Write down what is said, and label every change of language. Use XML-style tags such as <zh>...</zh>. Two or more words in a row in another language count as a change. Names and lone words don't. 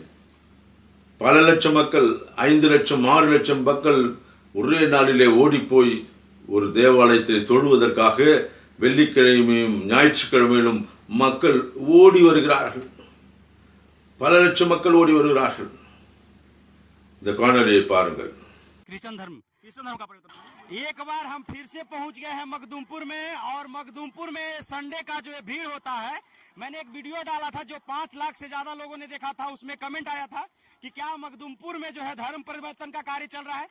<ta>பல லட்சம் மக்கள், 5 லட்சம் 6 லட்சம் மக்கள் ஒரே நாளிலே ஓடிப்போய் ஒரு தேவாலயத்தில் தொழுவதற்காக வெள்ளிக்கிழமையும் ஞாயிற்றுக்கிழமையிலும் மக்கள் ஓடி வருகிறார்கள். பல லட்சம் மக்கள் ஓடி வருகிறார்கள். இந்த காணொலியை பாருங்கள்.</ta> <hi>क्रिश्चियन धर्म का परिवर्तन। एक बार हम फिर से पहुंच गए हैं मखदूमपुर में, और मखदूमपुर में संडे का जो है भीड़ होता है। मैंने एक वीडियो डाला था जो 5 लाख से ज्यादा लोगों ने देखा था। उसमें कमेंट आया था कि क्या मखदूमपुर में जो है धर्म परिवर्तन का कार्य चल रहा है।</hi>